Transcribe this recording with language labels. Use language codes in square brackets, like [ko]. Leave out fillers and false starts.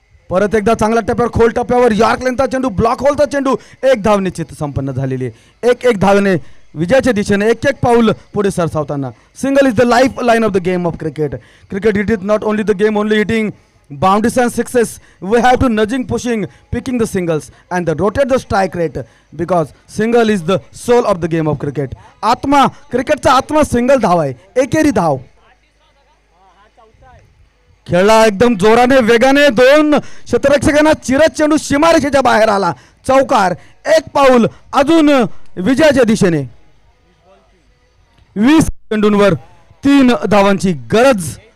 [mr] परत एकदा चांगल्या टप्प्यावर खोल टप्प्यावर यॉर्क लेंथचा चेंडू ब्लॉक होलचा चेंडू. 1 धाव निश्चित संपन्न झालेली आहे. 1-1 धावेने विजयाच्या दिशेने 1-1 पाऊल पुढे सरसावताना. [en] Single is the life line of the game of cricket. Cricket it is not only the game only hitting boundaries and sixes. We have to nudging, pushing, picking the singles and the rotate the strike rate because single is the soul of the game of cricket. [mr] आत्मा क्रिकेटचा आत्मा single धाव आहे. एकेरी धाव खेळला एकदम जोराने वेगाने 2 क्षेत्ररक्षकांना चिरत चेंडू सीमारेषेच्या बाहेर आला. चौकार. 1 पाऊल अजून विजयाच्या दिशेने. 20 चेंडूंवर 3 धावांची गरज.